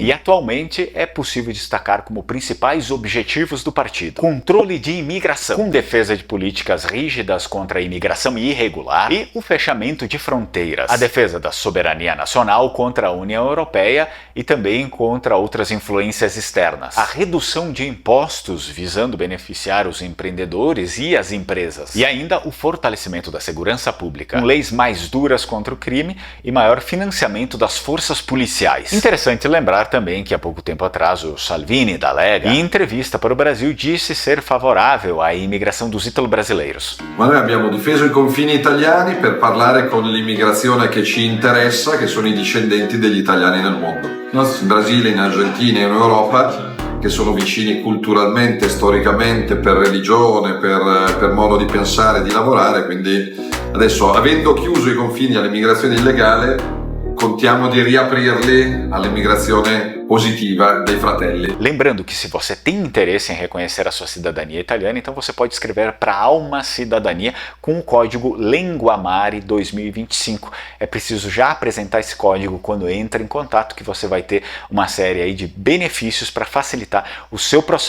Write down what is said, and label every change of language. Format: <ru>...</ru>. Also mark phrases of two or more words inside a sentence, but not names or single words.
<pt>E atualmente é possível destacar como principais objetivos do partido: controle de imigração, com defesa de políticas rígidas contra a imigração irregular e o fechamento de fronteiras, a defesa da soberania nacional contra a União Europeia e também contra outras influências externas, a redução de impostos visando beneficiar os empreendedores e as empresas, e ainda o fortalecimento da segurança pública, com leis mais duras contra o crime e maior financiamento das forças policiais. Interessante lembrar também que há pouco tempo atrás o Salvini da Lega, em entrevista para o Brasil, disse ser favorável à imigração dos ítalo-brasileiros.</pt> <it>Ma noi abbiamo difeso i confini italiani per parlare con l'immigrazione che ci interessa, che sono i discendenti degli italiani nel mondo. In Brasile, in Argentina e in Europa, che sono vicini culturalmente, storicamente, per religione, per modo di pensare e di lavorare, quindi adesso, avendo chiuso i confini all'immigrazione illegale, contiamo di riaprirli all'immigrazione positiva dei fratelli.</it> <pt>Lembrando que se você tem interesse em reconhecer a sua cidadania italiana, então você pode escrever para Alma Cidadania com o código LENGUAMARE 2025. É preciso já apresentar esse código quando entra em contato, que você vai ter uma série aí de benefícios para facilitar o seu processo.</pt>